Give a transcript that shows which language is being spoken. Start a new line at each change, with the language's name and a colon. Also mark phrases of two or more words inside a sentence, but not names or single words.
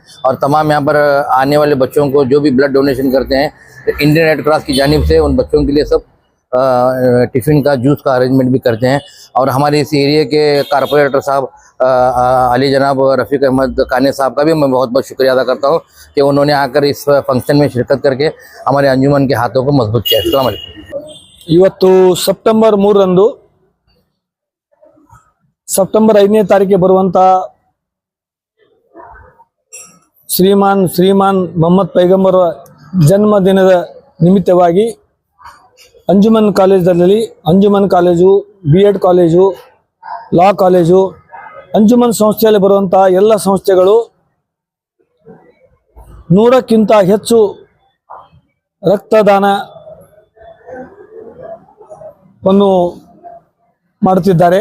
Hindi: और तमाम यहाँ पर आने वाले बच्चों को जो भी
English: blood donation
Hindi: करते हैं तो इंडियन रेड क्रॉस की जानिब से उन बच्चों के लिए सब टिफ़िन का जूस का अरेंजमेंट भी करते हैं। और हमारे इस एरिया के कारपोरेटर साहब अली जनाब रफ़ीक अहमद काने साहब का भी मैं बहुत बहुत शुक्रिया अदा करता हूँ कि उन्होंने आकर इस फंक्शन में शिरकत करके हमारे अंजुमन के हाथों को मजबूत किया।
Arabic: السلام عليكم.
Kannada: ಇವತ್ತು ಸೆಪ್ಟೆಂಬರ್ 3ರಂದು ಸೆಪ್ಟೆಂಬರ್ 5ನೇ ತಾರೀಕಿಗೆ ಬರುವಂತ ಶ್ರೀಮಾನ್ ಮೊಹಮ್ಮದ್ ಪೈಗಂಬರ್ ಜನ್ಮದಿನದ ನಿಮಿತ್ತವಾಗಿ ಅಂಜುಮನ್ ಕಾಲೇಜಲ್ಲಿ ಅಂಜುಮನ್ ಕಾಲೇಜು, B.Ed ಕಾಲೇಜು,
English: law college,
Kannada: ಅಂಜುಮನ್ ಸಂಸ್ಥೆಯಲ್ಲಿ ಬರುವಂತ ಎಲ್ಲ ಸಂಸ್ಥೆಗಳು 100ಕ್ಕಿಂತ ಹೆಚ್ಚು ರಕ್ತದಾನ ವನ್ನು ಮಾಡುತ್ತಿದ್ದಾರೆ।